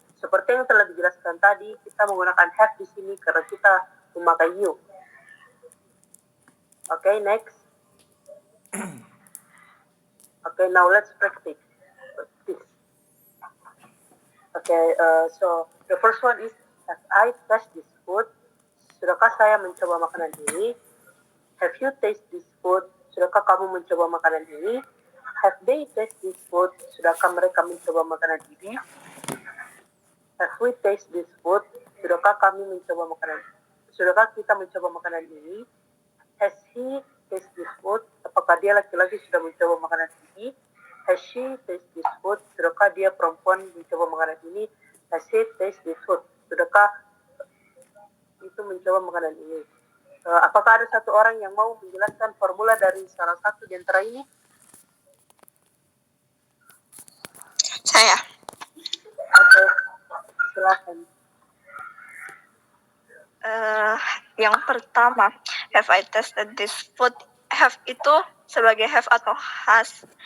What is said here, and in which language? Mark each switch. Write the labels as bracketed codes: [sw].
[id] Seperti yang telah dijelaskan tadi, kita menggunakan have di sini karena kita memakai you. [en] Okay, next. Okay, now let's practice this. Okay, so the first one is, have I tasted this food? [id] Sudahkah saya mencoba makanan ini? [en] Have you tasted this food? [id] Sudahkah kamu mencoba makanan ini? [en] Have they tasted this food? [id] Sudahkah mereka mencoba makanan ini? [en] Have we tasted this food? [id] Sudahkah kami mencoba makanan? Sudahkah kita mencoba makanan ini? [en] Has he tasted this food? [id] Apakah dia laki-laki sudah mencoba makanan ini? [en] Has she tasted this food? [id] Sudahkah dia perempuan mencoba makanan ini? [en] Has he tasted this food? [id] Sudahkah itu mencoba makanan ini? Apakah ada satu orang yang mau menjelaskan formula dari salah satu di antara ini? Saya. Oke, silakan. Yang pertama, [en] have I tested this food? [id] Have itu sebagai have atau has.